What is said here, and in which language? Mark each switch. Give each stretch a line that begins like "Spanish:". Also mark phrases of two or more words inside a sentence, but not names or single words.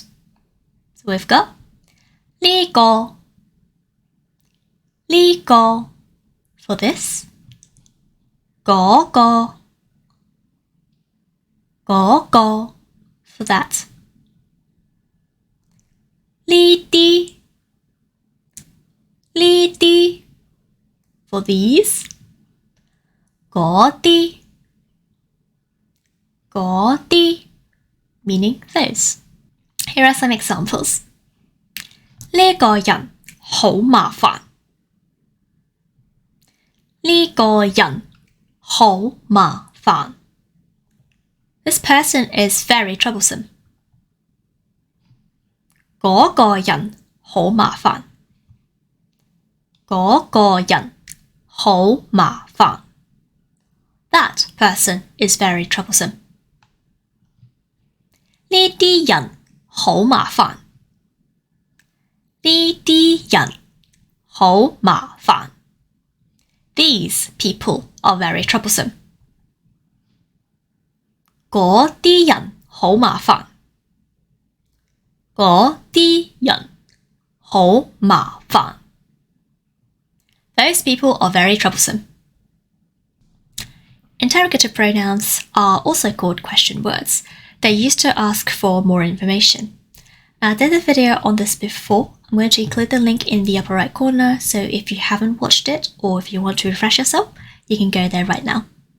English: So we've got 呢個 for this 嗰個 for that 呢啲 for these 嗰啲 meaning those. Here are some examples.
Cantonese: 呢個人好麻煩呢個人好麻煩
English: This person is very troublesome.
Cantonese: 嗰個人好麻煩嗰個人好麻煩
English: That person is very troublesome.
Cantonese: 呢啲人好麻煩呢啲人好麻煩
English: These people are very troublesome.
Cantonese: 嗰啲人好麻煩嗰啲人好麻煩
English: Those people are very troublesome. Interrogative pronouns are also called question words. They're used to ask for more information. I did a video on this before. I'm going to include the link in the upper right corner, so if you haven't watched it or if you want to refresh yourself, you can go there right now.